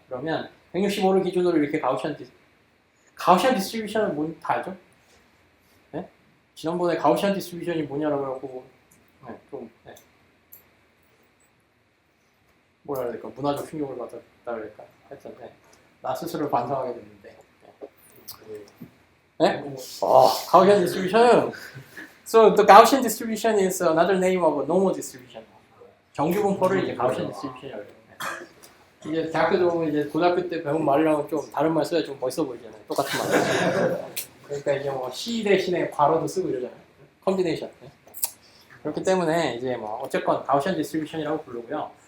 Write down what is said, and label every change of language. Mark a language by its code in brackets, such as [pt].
[ko] 그러면 165를 기준으로 이렇게 가우시안 디스트리뷰션은 뭔지 다 알죠? 네? 지난번에 가우시안 디스트리뷰션이 뭐냐라고 하고 네, 네. 뭐라 해야 될까? 문화적 충격을 받았다 그럴까? 하여튼 네. 나 스스로 반성하게 됐는데 네? [en] Gaussian distribution. So the Gaussian distribution is another name of a normal distribution. [ko] 정규 분포를 이제 Gaussian distribution이라고 해요. 이제 대학교도 보면 이제 고등학교 때 배운 말이랑 좀 다른 말 써야 좀 멋있어 보이잖아요. 똑같은 말. 그러니까 이제 뭐 C 대신에 괄호도 쓰고 이러잖아요. 컨비네이션. 그렇기 때문에 이제 뭐 어쨌건 Gaussian distribution이라고 부르고요.